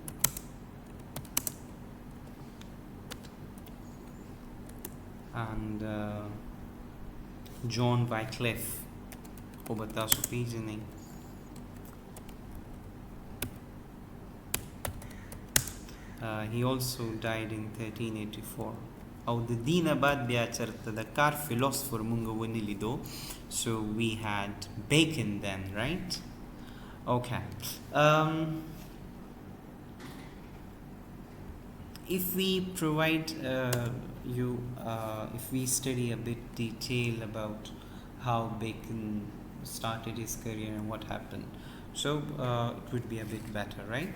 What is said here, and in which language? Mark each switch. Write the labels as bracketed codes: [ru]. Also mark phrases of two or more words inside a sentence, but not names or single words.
[en] And John Wycliffe, he also died in 1384. [ps] او د دینه بعد بیا چرته د کار فلسفر مونږ ونی لیدو. [en] So we had Bacon then, right? Okay. if we provide if we study a bit detail about how Bacon started his career and what happened, so it would be a bit better, right?